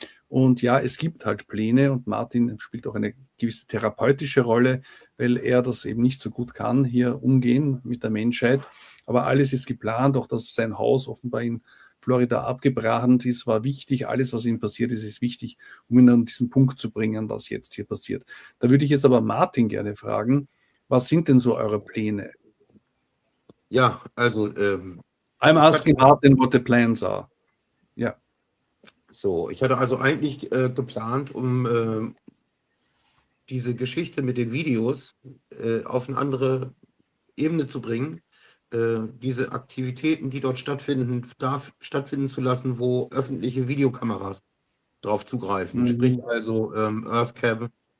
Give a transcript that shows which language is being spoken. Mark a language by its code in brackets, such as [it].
[de] Und ja, es gibt halt Pläne und Martin spielt auch eine gewisse therapeutische Rolle, weil er das eben nicht so gut kann, hier umgehen mit der Menschheit. Aber alles ist geplant, auch dass sein Haus offenbar in Florida abgebrannt ist, war wichtig. Alles, was ihm passiert ist, ist wichtig, um ihn an diesen Punkt zu bringen, was jetzt hier passiert. Da würde ich jetzt aber Martin gerne fragen, was sind denn so eure Pläne? Ja, also [en] I'm asking Martin what the plans are. [de] Ja. So, ich hatte also eigentlich geplant, um diese Geschichte mit den Videos auf eine andere Ebene zu bringen, diese Aktivitäten, die dort stattfinden zu lassen, wo öffentliche Videokameras drauf zugreifen. Sprich also Earthcam